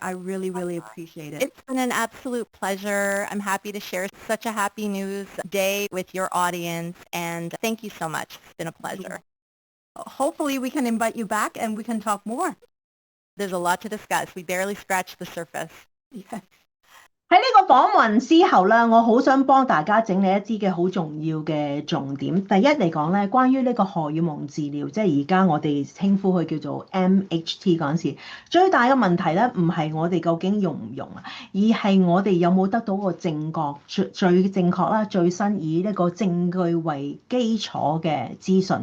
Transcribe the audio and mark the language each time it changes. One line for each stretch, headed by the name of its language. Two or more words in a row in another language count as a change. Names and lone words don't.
English: I really, really appreciate it. It's been an absolute pleasure. I'm happy to share such a happy news day with your audience, and thank you so much. It's been a pleasure. Hopefully we can invite you back and we can talk more. There's a lot to discuss. We barely scratched the surface. Yes.
Cantonese: 喺呢個訪問之後咧，我好想幫大家整理一啲嘅好重要嘅重點。第一嚟講咧，關於呢個荷爾蒙治療，即係而家我哋稱呼佢叫做 MHT 嗰陣時，最大嘅問題咧，唔係我哋究竟用唔用啊，而係我哋有冇得到個正確、最正確啦、最新以呢個證據為基礎嘅資訊。